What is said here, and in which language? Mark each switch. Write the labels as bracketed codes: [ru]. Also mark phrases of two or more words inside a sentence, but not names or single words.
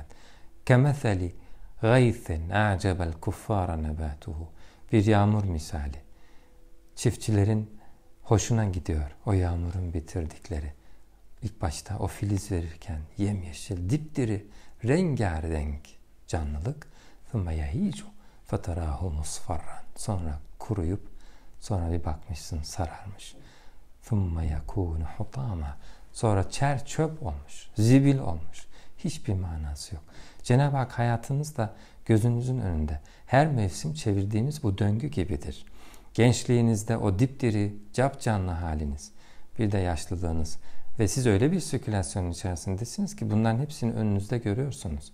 [ar] كمثل غيث أعجب الكفار نباته. [tr] Bir yağmur misali. Çiftçilerin hoşuna gidiyor o yağmurun bitirdikleri. İlk başta o filiz verirken yemyeşil, dipdiri, rengarenk canlılık. [ar] ثُمَّ يَهِيجُ فَتَرَاهُ مُصْفَرًّا. [tr] Sonra kuruyup sonra bir bakmışsın sararmış. [ar] ثُمَّ يَكُونُ حُطَامًا. [tr] Sonra çer çöp olmuş, zibil olmuş. Hiçbir manası yok. Cenab-ı Hak hayatınızda gözünüzün önünde her mevsim çevirdiğiniz bu döngü gibidir. Gençliğinizde o dipdiri, capcanlı haliniz, bir de yaşlılığınız ve siz öyle bir sirkülasyonun içerisindesiniz ki bunların hepsini önünüzde görüyorsunuz.